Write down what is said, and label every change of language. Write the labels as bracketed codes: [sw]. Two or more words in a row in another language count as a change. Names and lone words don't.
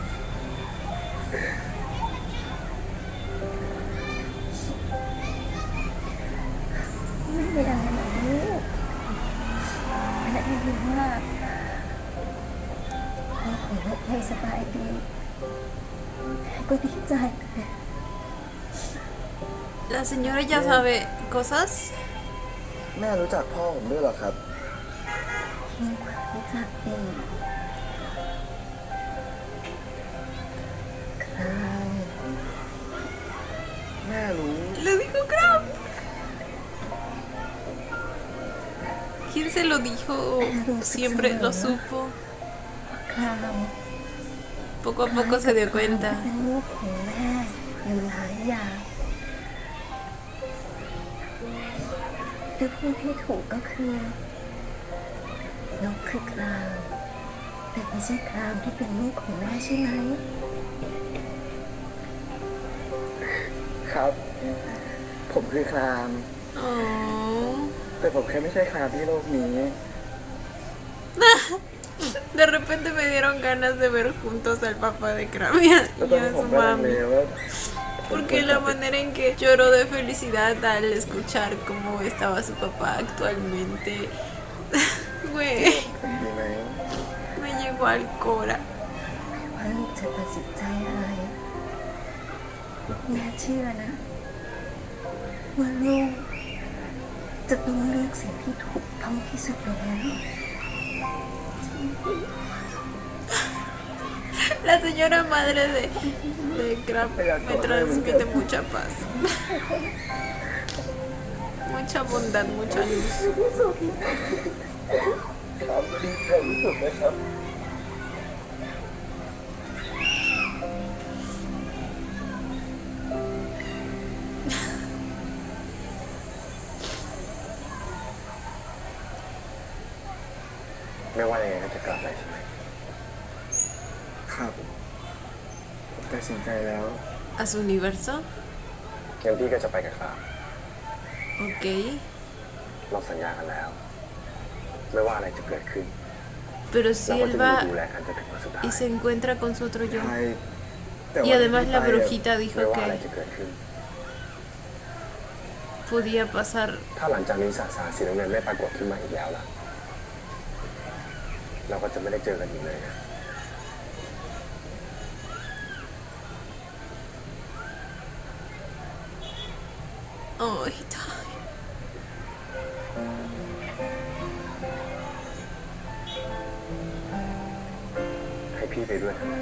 [th] ไม่เป็นไรหรอกลูกแม่ได้ยินว่าพ่อของลูกไม่สบายดีแม่ก็ดีใจ [es] ¿La señora ya sabe cosas? [th] แม่รู้จักพ่อผมด้วยเหรอครับ มีความรู้จักดีคราว แม่รู้ [es] Le dijo Crab. ¿Quién se lo dijo? Siempre lo supo. [th] คราว [es] Poco a poco se dio cuenta. [th] เป็นลูกของแม่อยู่หลายอย่างแต่พูดที่ถูกก็คือนกคือคราวแต่ไม่ใช่คราวที่เป็นลูกของแม่ใช่ไหม ครับ ผมคือคราม อ๋อ แต่ผมแค่ไม่ใช่ครามที่โลกนี้ [es] De repente me dieron ganas de ver juntos al papá de Cram y [th] แล้วตอน [es] a [th] นี้ผ [es] su [th] มก็ลังเล [es] mami. [th] ว่า [es] Porque la manera en que lloró de felicidad al escuchar cómo estaba su papá actualmente, güey, [th] ผมดีไหม [es] me llegó al cora. [th] ว่าลูกจะตัดสินใจอะไร แม่เชื่อนะ ว่าลูกจะต้องเลือกสิ่งที่ถูกต้องที่สุดแล้ว [es] La señora madre de Cram me transmite mucha paz, mucha bondad, mucha luz. [th] ครับดีใจที่สุดเลยครับ ไม่ว่ายังไงก็จะกลับไปใช่ไหม ครับผมตัดสินใจแล้ว [es] ¿A su universo? [th] งั้นพี่ก็จะไปกับครับ [es] Ok. [th] เราสัญญากันแล้ว ไม่ว่าอะไรจะเกิดขึ้น [es] Pero [th] เรา [es] si [th] ก็ [es] él [th] จะ [es] va [th] ดูแลกันจนถึงวันสุดท้าย [es] y se encuentra con su otro yo. [th] ใช่แต่ [es] Y [th] ว่า [es] además la [th] ที่ไป [es] brujita [th] ไม่ [es] dijo [th] ว่าอะไร [es] que [th] จะเกิดขึ้น [es] podía pasar. [th] ถ้าหลังจากนี้สสารสีน้ำเงินไม่ปรากฏขึ้นมาอีกแล้วล่ะ เราก็จะไม่ได้เจอกันอีกเลยนะ [es] Ay, ay. [th] ให้พี่ไปด้วยเถอะนะ